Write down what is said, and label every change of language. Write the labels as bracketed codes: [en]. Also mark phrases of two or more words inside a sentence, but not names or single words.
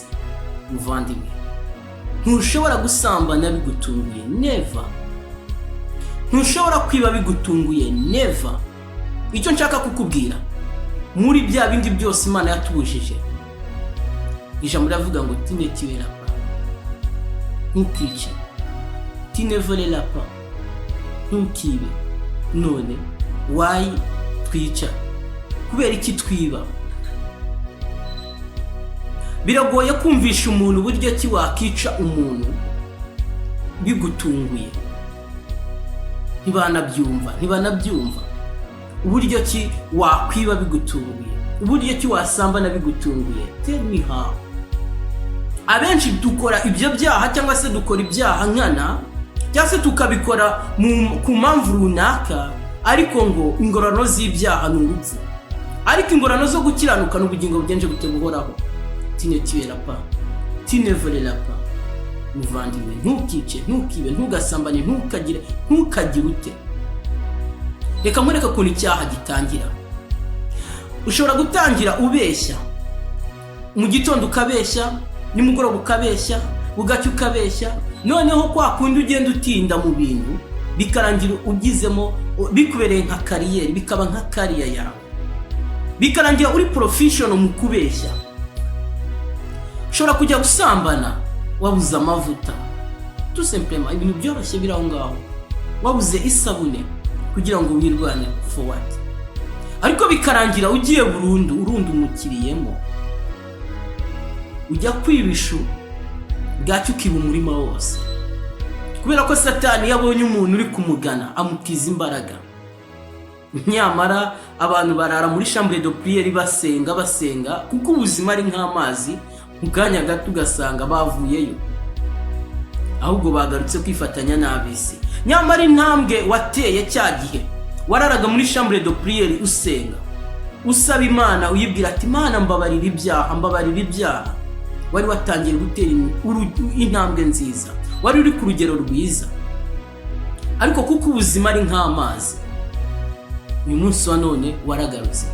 [rw] Muvandimwe, ntushobora gusambana bigutunguye, never. Ntushobora kwiba bigutunguye, never. Icyo nshaka kukubwira, muri bya bindi byose Imana yatubujije, ijambo riravuga ngo [fr] tu ne tueras pas, [rw] ntukice, [fr] tu ne voleras pas, [rw] ntukibe. None why twica? Kubera iki twiba? Biragoye kumvisha umuntu uburyo ki wakica umuntu bigutunguye. Ntibanabyumva uburyo ki wakwiba bigutunguye, uburyo ki wasambana bigutunguye. [en] Tell me how. [rw] Abenshi dukora ibyo byaha cyangwa se dukora ibyaha nkana, cyangwa se tukabikora ku mpamvu runaka, ariko ngo ingororano z'ibyaha ni urupfu, ariko ingororano zo gukiranuka n'ubugingo bugenje buteguhoraho. [fr] Tu ne tueras pas, tu ne voleras pas. [rw] Muvandimwe, ntukice, ntukibe, ntugasambane, ntukagire ute. Reka mureke ukuntu icyaha gitangira. Ushobora gutangira ubeshya, mu gitondo ukabeshya, nimugoroba ukabeshya, bugacya ukabeshya, noneho kwa kundi ugenda utinda mu bintu bikarangira ugizemo, bikubereye nka kariyeri, bikaba nka kariya yawe, bikarangira uri professional mu kubeshya. Ushobora kujya gusambana wabuze amavuta, [fr] tout simplement, [rw] ibintu byoroshye biraho ngaho, wabuze isabune kugira ngo wirwanye forward, ariko bikarangira ugiye burundu umukiriyemo, ujya kwibishu bwacyo ukiba umurima wose, kubera ko Satani yabonye umuntu uri kumugana amutiza imbaraga. Nyamara abantu barara muri [fr] chambre de prière [rw] basenga kuko ubuzima ari nk'amazi, mu kanya gato ugasanga bavuyeyo, ahubwo bagarutse kwifatanya n'abisi. Nyamara intambwe wateye cya gihe wararaga muri [fr] chambre de prière [rw] usenga, usaba Imana, uyibwira ati Imana mbabarira ibyaha, wari watangiye gutera intambwe nziza, wari uri ku rugero rwiza. Ariko kuko ubuzima ari nk'amazi, uyu munsi wa none waragarutse.